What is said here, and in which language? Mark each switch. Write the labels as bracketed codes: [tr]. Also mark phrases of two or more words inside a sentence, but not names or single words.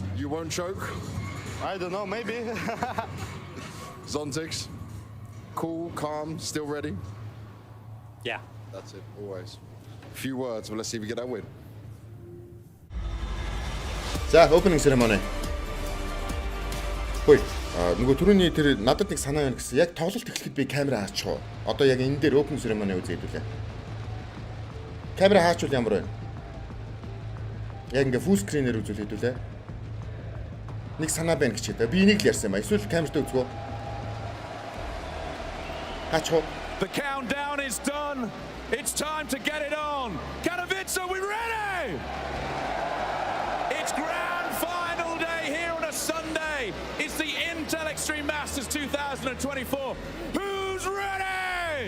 [en] You won't choke? I don't know, maybe. Zontix, cool, calm, still ready? Yeah. That's it, always. Few words, but let's see if we get that win. За, opening ceremony. [mn] Хөөе. Нөгөө түрүүний тэр надад нэг санаа байна гэсэн. Яг тоглолт эхлэхэд би камера хаачих уу? Одоо яг энэ дээр [en] opening ceremony [mn] үзээд үлээ. Камера хаачвал ямар байна? Яг ингээ [en] full screen- [mn] ээр үзүүлээд үлээ. Нэг санаа байна гэж хэвээр. Би энийг л ярьсан юм а. Эсвэл камертай үзгөө. Хаачих уу? [en] The countdown is done. It's time to get it on. Katowice, are we ready? It's grand final day here on a Sunday. It's the Intel Extreme Masters 2024. Who's ready?